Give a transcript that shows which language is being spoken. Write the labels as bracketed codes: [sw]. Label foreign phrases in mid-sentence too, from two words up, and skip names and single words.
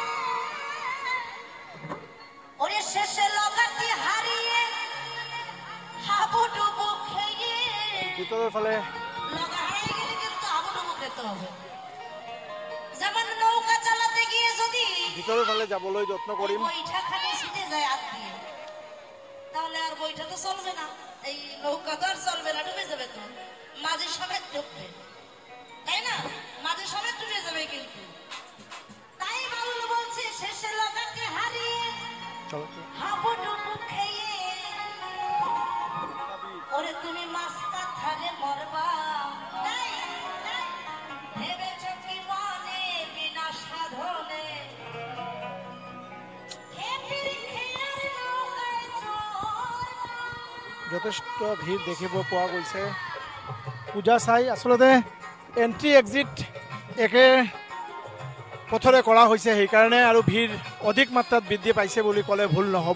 [as] ভিতৰৰ ফালে যাবলৈ যত্ন কৰিম। [bn] তাহলে আর বইটা তো চলবে না, এই নৌকা তো আর চলবে না, ডুবে যাবে তো, মাঝি সমেত ডুববে, তাই না? মাঝি সমেত ডুবে যাবে। কিন্তু তাই বাউল বলছে শেষে লোকাকে হারিয়ে হাবুডুবু খেয়ে, ওরে তুমি মাস্তা থারে মরবা, ভেবেছ কি মনে বিনা সাধনে [as] যথেষ্ট ভিৰ দেখিব পোৱা গৈছে। পূজা চাই আচলতে এণ্ট্ৰি এক্সিট একে পথৰে কৰা হৈছে, সেইকাৰণে আৰু ভিৰ অধিক মাত্ৰাত বৃদ্ধি পাইছে বুলি ক'লে ভুল নহ'ব।